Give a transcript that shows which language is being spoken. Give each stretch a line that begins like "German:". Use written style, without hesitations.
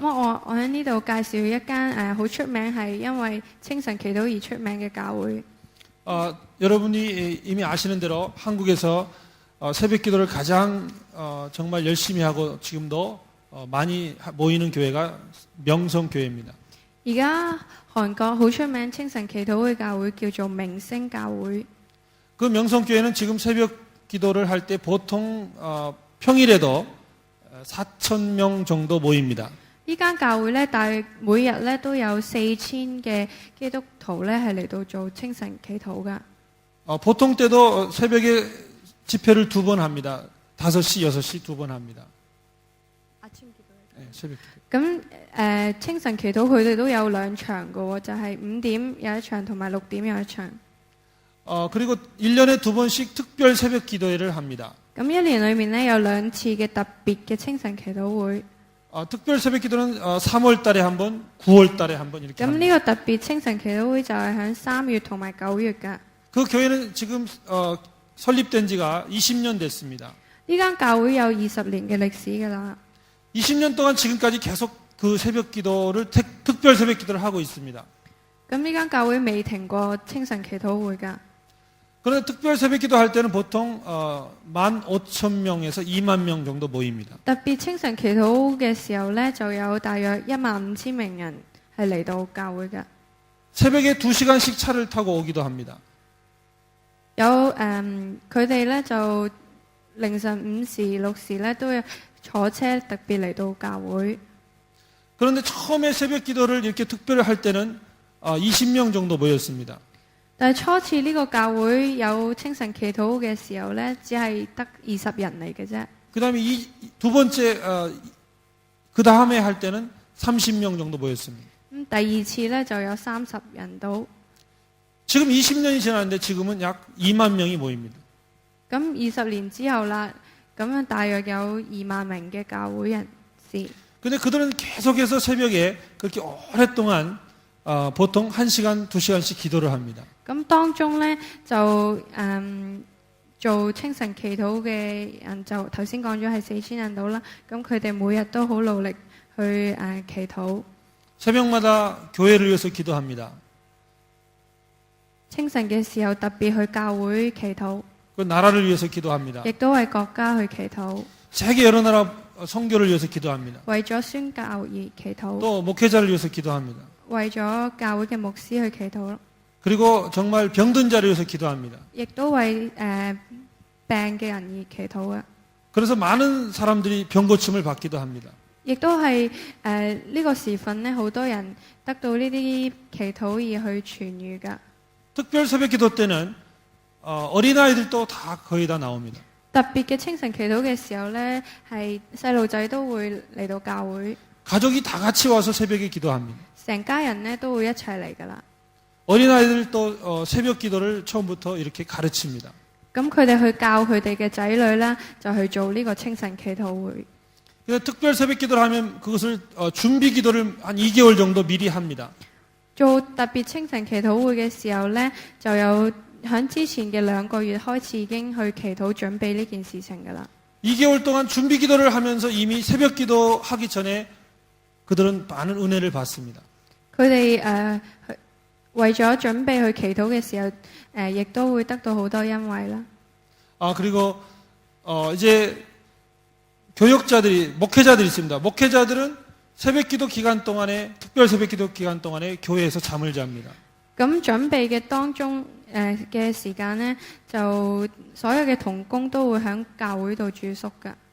Cantonese: 咁我喺呢度介紹一間好出名係因為清晨祈禱而出名嘅教會。
Korean: 여러분이 이미 아시는 대로 한국에서 새벽 기도를 가장 정말 열심히 하고 지금도 많이 모이는 교회가 명성교회입니다.
Cantonese: 而家韓國好出名清晨祈禱嘅教會叫做明星教會。
Korean: 그 명성교회는 지금 새벽 기도를 할 때 보통 평일에도 4,000명 정도 모입니다.
Cantonese: 呢間教會咧，大約每日咧都有4000嘅基督徒咧係嚟到做清晨祈禱噶。
Korean: 보통 때도 새벽에 집회를 2번 합니다. 5시, 6시 2번 합니다. 아침 기도회. 네, 새벽 기도.
Cantonese: 咁清晨祈禱佢哋都有兩場嘅喎，就係5點有一場同埋6點有一場。
Korean: 그리고 1년에 2번씩 특별 새벽 기도회를 합니다.
Cantonese: 咁一年裏面呢，有2次嘅特別嘅清晨祈禱會。
Korean: 특별 새벽 기도는 3월 달에 한 번, 9월 달에 한 번 이렇게
Cantonese: 咁
Korean: 합니다.
Cantonese: 呢個特別清晨祈禱會就係喺3月同埋9月㗎。
Korean: 그 교회는 지금 설립된 지가 20년 됐습니다.
Cantonese: 呢間教會有20年嘅歷史㗎啦。
Korean: 20년 동안 지금까지 계속 그 새벽 기도를 특별 새벽 기도를 하고 있습니다.
Cantonese: 咁呢間教會未停過清晨祈禱會㗎。
Korean: 그런데 특별 새벽 기도 할 때는 보통 15,000명에서 2만 명 정도 모입니다.
Cantonese: 特別清晨祈禱嘅時候呢，就有大約15,000名人係嚟到教會㗎。
Korean: 새벽에 2시간씩 차를 타고 오기도 합니다.
Cantonese: 有佢哋呢就凌晨5時、6時呢都要坐車特別嚟到教會。
Korean: 그런데 처음에 새벽 기도를 이렇게 특별히 할 때는 20명 정도 모였습니다.
Cantonese: 但係初次呢個教會有清晨祈禱嘅時候呢，只係得20人嚟嘅啫。
Korean: 그다음에 두 번째 그 다음에 할 때는 30명 정도 모였습니다.
Cantonese: 咁第二次呢，就有30人到。
Korean: 지금 20년이 지났는데 지금은 약 2만 명이 모입니다.
Cantonese: 咁20年之後啦，咁樣大約有2萬名嘅教會人士。
Korean: 근데 그들은 계속해서 새벽에 그렇게 오랫동안 보통 1시간, 2시간씩 기도를 합니다.
Cantonese: 咁當中呢，就做清晨祈禱嘅人就頭先講咗係4000人到啦。咁佢哋每日都好努力去祈禱。
Korean: 새벽마다 교회를 위해서 기도합니다.
Cantonese: 清晨嘅時候特別去教會祈禱，
Korean: 그 나라를 위해서 기도합니다.
Cantonese: 亦都為國家去祈禱，
Korean: 세계 여러 나라 선교를 위해서 기도합니다.
Cantonese: 為咗宣教而祈禱，
Korean: 또 목회자를 위해서 기도합니다.
Cantonese: 為咗教會嘅牧師去祈禱，
Korean: 그리고 정말 병든 자를 위해서 기도합니다.
Cantonese: 亦都為病嘅人而祈禱嘅。
Korean: 그래서 많은 사람들이 병 고침을 받기도 합니다.
Cantonese: 亦都係呢個時分呢，好多人得到呢啲祈禱而去痊癒㗎。
Korean: 특별 새벽 기도 때는 어린아이들도 다 거의 다 나옵니다.
Cantonese: 特別嘅清晨祈禱嘅時候呢，係細路仔都會嚟到教會，
Korean: 가족이 다 같이 와서 새벽에 기도합니다.
Cantonese: 成家人呢都會一齊嚟㗎啦。
Korean: 어린아이들도 새벽 기도를 처음부터 이렇게 가르칩니다.
Cantonese: 咁佢哋去教佢哋嘅仔女呢，就去做呢個清晨祈禱會。
Korean: 그래서 특별 새벽 기도를 하면 그것을 준비 기도를 한 2개월 정도 미리 합니다.
Cantonese: 做特別清晨祈禱會嘅時候呢，就有喺之前嘅2個月開始已經去祈禱準備呢件事情㗎啦。
Korean: 2개월 동안 준비 기도를 하면서 이미 새벽 기도 하기 전에 그들은 많은 은혜를 받습니다.
Cantonese: 佢哋為咗準備去祈禱嘅時候，亦都會得到好多恩惠啦。
Korean: 그리고 이제 교역자들이 목회자들이 있습니다. 목회자들은 새벽 기도 기간 동안에 특별 새벽 기도 기간 동안에 교회에서 잠을 잡니다.
Cantonese: 咁準備嘅當中嘅時間呢，就所有嘅同工都會喺教會度住宿㗎。